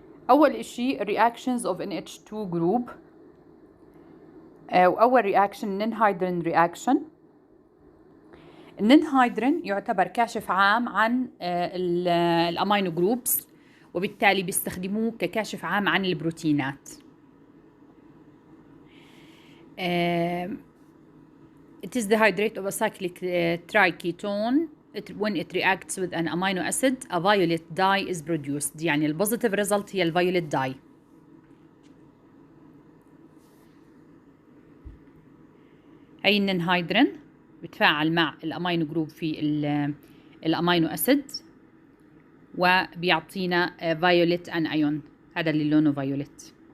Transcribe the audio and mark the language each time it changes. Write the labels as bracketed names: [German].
[Arabic] اول اشي [English] reactions of NH2 group، [Arabic] واول رياكشن نينهايدرين رياكشن. النينهايدرين يعتبر كاشف عام عن الامينو جروبس، وبالتالي بيستخدموه ككاشف عام عن البروتينات. [English] It is the hydrate of a cyclic triketone. When it reacts with an amino acid, a violet dye is produced. [Arabic] يعني البوزيتيف ريزلت هي الفيوليت داي. هي النينهايدرين بتفاعل مع الامينو جروب في الامينو اسيد وبيعطينا فايوليت ان ايون، هذا اللي لونه فايوليت.